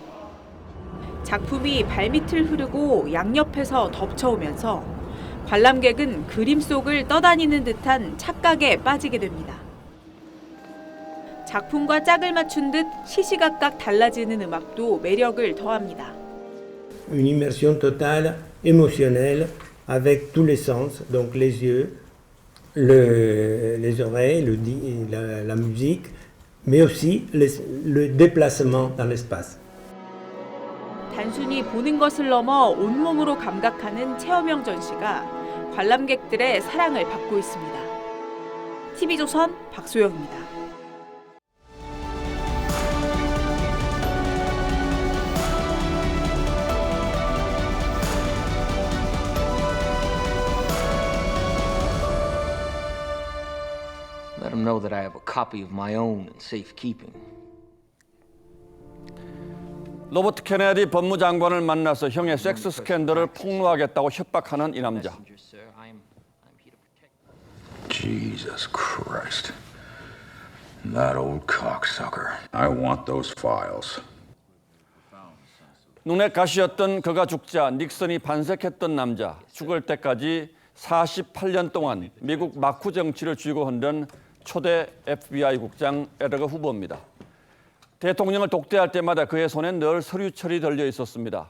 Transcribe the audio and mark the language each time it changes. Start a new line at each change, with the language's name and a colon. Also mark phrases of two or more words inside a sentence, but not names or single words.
Korean: 작품이 발밑을 흐르고 양옆에서 덮쳐오면서 관람객은 그림 속을 떠다니는 듯한 착각에 빠지게 됩니다. 작품과 짝을 맞춘 듯 시시각각 달라지는 음악도 매력을 더합니다.
French: Une immersion totale, émotionnelle, avec tous les sens, donc les yeux, les oreilles, la musique, mais aussi le déplacement dans l'espace.
Korean: 단순히 보는 것을 넘어 온몸으로 감각하는 체험형 전시가 관람객들의 사랑을 받고 있습니다. TV조선 박소영입니다.
English: Let them know that I have a copy of my own in safekeeping.
Korean: 로버트 케네디 법무장관을 만나서 형의 섹스 스캔들을 폭로하겠다고 협박하는 이 남자.
English: Jesus Christ. That old cocksucker. I want those files.
Korean: 눈에 가시였던 그가 죽자 닉슨이 반색했던 남자. 죽을 때까지 48년 동안 미국 마쿠 정치를 쥐고 흔든 초대 FBI 국장 에드거 후보입니다. 대통령을 독대할 때마다 그의 손엔 늘 서류철이 들려 있었습니다.